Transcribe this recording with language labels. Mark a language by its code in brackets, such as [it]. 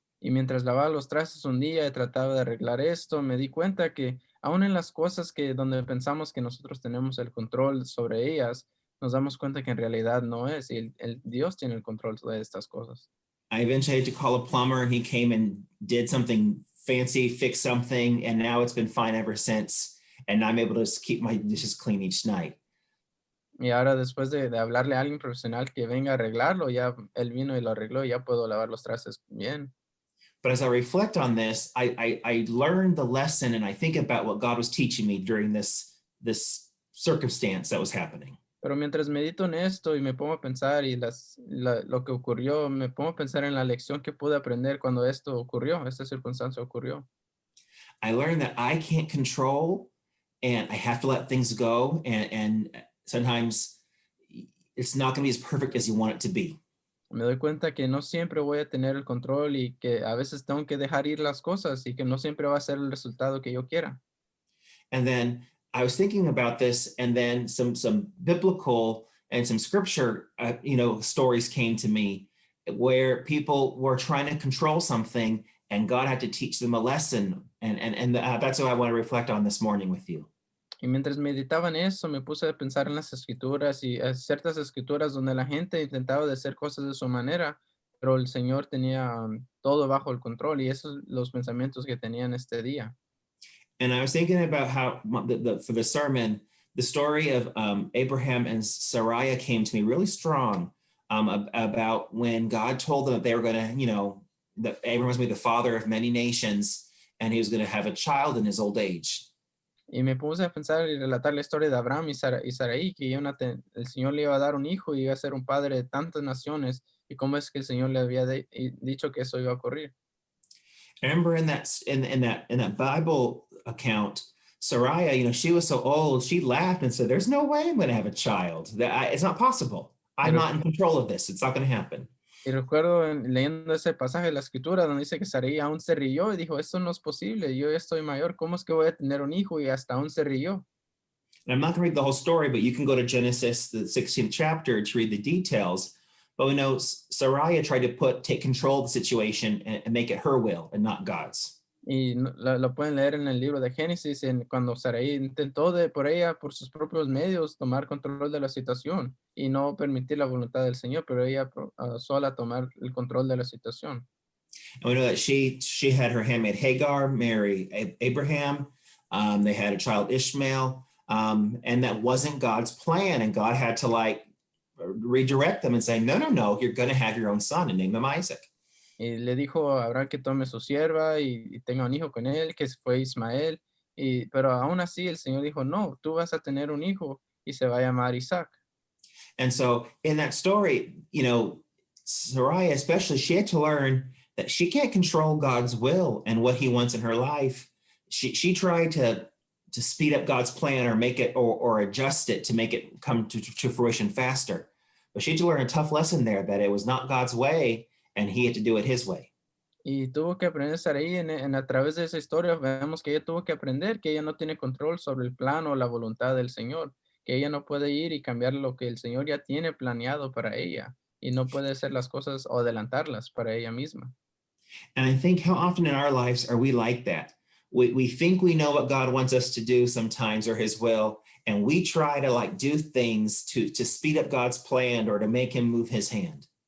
[es] Y mientras lavaba los trastes un día y trataba de arreglar esto, me di cuenta que aún en las cosas que donde pensamos que nosotros tenemos el control sobre ellas, nos damos cuenta que en realidad no es, y el Dios tiene el control de estas cosas. [en] I eventually had to call a plumber, and he came and did something fancy, fixed something, and now it's been fine ever since. And I'm able to just keep my dishes clean each night. [es] Y ahora después de hablarle a alguien profesional que venga a arreglarlo, ya él vino y lo arregló y ya puedo lavar los trastes bien. [en] But as I reflect on this, I learned the lesson, and I think about what God was teaching me during this circumstance that was happening. [es] Pero mientras medito en esto y me pongo a pensar y lo que ocurrió, me pongo a pensar en la lección que pude aprender cuando esto ocurrió, esta circunstancia ocurrió. [en] I learned that I can't control, and I have to let things go. And sometimes it's not going to be as perfect as you want it to be. [es] Me doy cuenta que no siempre voy a tener el control y que a veces tengo que dejar ir las cosas y que no siempre va a ser el resultado que yo quiera. [en] And then I was thinking about this, and then some biblical and some scripture, stories came to me where people were trying to control something, and God had to teach them a lesson. And that's what I want to reflect on this morning with you. [es] Y mientras meditaba en eso, me puse a pensar en las escrituras y ciertas escrituras donde la gente intentaba de hacer cosas de su manera, pero el Señor tenía todo bajo el control y esos son los pensamientos que tenía en este día. [en] And I was thinking about how for the sermon, the story of Abraham and Sarai came to me really strong, about when God told them that they were going to, that Abraham was going to be the father of many nations, and he was going to have a child in his old age. [es] Y me puse a pensar y relatar la historia de Abraham y Sarai, que el Señor le iba a dar un hijo y iba a ser un padre de tantas naciones, y cómo es que el Señor le había dicho que eso iba a ocurrir. [en] I remember in that Bible account, Sarai, she was so old, she laughed and said, "There's no way I'm going to have a child. It's not possible. I'm not in control of this. It's not going to happen." [es] Y recuerdo leyendo ese pasaje de la escritura donde dice que Sarai aún se rió y dijo, esto no es posible, yo ya estoy mayor, ¿cómo es que voy a tener un hijo? Y hasta aún se rió. [en] And I'm not going to read the whole story, but you can go to Genesis, the 16th chapter, to read the details. But we know Sarai tried to take control of the situation and make it her will and not God's. [es] Y lo pueden leer en el libro de Génesis, cuando Sarai intentó por sus propios medios tomar control de la situación y no permitir la voluntad del Señor, pero ella sola tomar el control de la situación. [en] And we know that she had her handmaid Hagar marry Abraham. They had a child Ishmael, and that wasn't God's plan. And God had to redirect them and say, no, you're going to have your own son and name him Isaac. [es] Y le dijo a Abraham que tome su sierva y tenga un hijo con él, que fue Ismael. Pero aún así el Señor dijo, no, tú vas a tener un hijo y se va a llamar Isaac. [en] And so in that story, Sarai especially, she had to learn that she can't control God's will and what he wants in her life. She tried to speed up God's plan or make it or adjust it to make it come to fruition faster. But she had to learn a tough lesson there, that it was not God's way and he had to do it his way. [es] Y tuvo que aprender a estar ahí a través de esa historia. Vemos que ella tuvo que aprender que ella no tiene control sobre el plan o la voluntad del Señor, que ella no puede ir y cambiar lo que el Señor ya tiene planeado para ella y no puede hacer las cosas o adelantarlas para ella misma. [en] And I think how often in our lives are we like that? We think we know what God wants us to do sometimes, or his will, and we try to do things to speed up God's plan or to make him move his hand.